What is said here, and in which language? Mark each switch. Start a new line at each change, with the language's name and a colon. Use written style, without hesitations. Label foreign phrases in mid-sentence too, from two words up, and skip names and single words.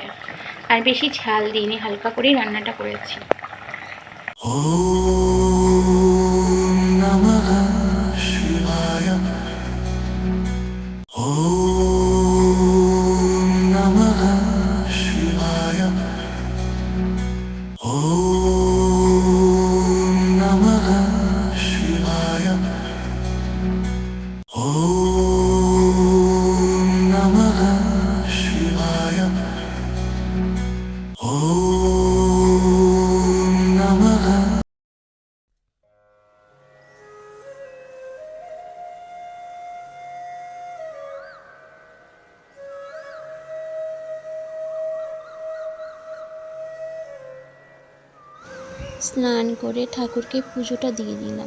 Bangla: আর বেশি ঝাল দিইনি, হালকা করেই রান্নাটা করেছি।
Sanskrit: ओम् नमः शिवाय। ओम् नमः शिवाय। ओम् नमः शिवाय। ओम् नमः शिवाय। ओम् नमः।
Bangla: স্নান করে ঠাকুরকে পুজোটা দিয়ে দিলাম।